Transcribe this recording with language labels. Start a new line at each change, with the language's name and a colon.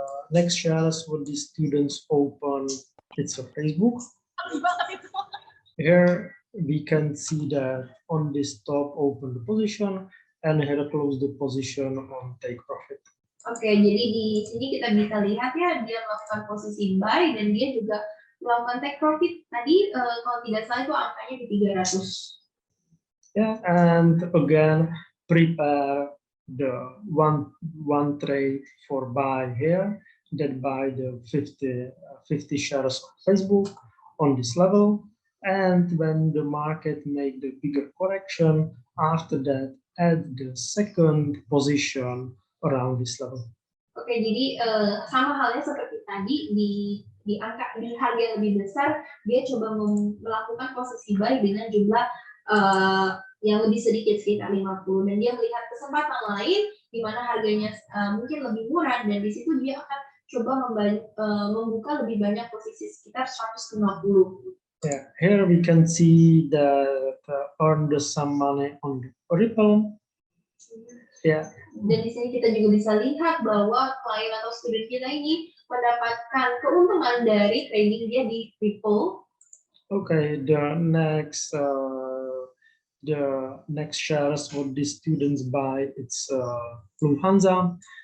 English: Next shares what the students open, it's a Facebook. Here we can see that on this top open the position and here close the position on take profit.
Indonesian: Oke, jadi di sini kita bisa lihat ya dia melakukan posisi buy dan dia juga melakukan take profit. Tadi kalau tidak salah itu angkanya di 300.
English: Yeah, and again prepare the one trade for buy here. That buy the 50 shares of Facebook on this level, and when the market make the bigger correction, after that add the second position around this level.
Indonesian: Oke, jadi sama halnya seperti tadi di harga yang lebih besar dia coba melakukan posisi buy dengan jumlah yang lebih sedikit sekitar 50 dan dia melihat kesempatan lain di mana harganya mungkin lebih murah dan di situ dia akan coba membuka lebih banyak posisi sekitar 150.
English: Yeah, here we can see that earn the some money on the Ripple. Yeah.
Indonesian: Dan di sini kita juga bisa lihat bahwa klien atau student kita ini mendapatkan keuntungan dari trading dia di Ripple.
English: Okay, the next shares what the students buy, it's Lufthansa.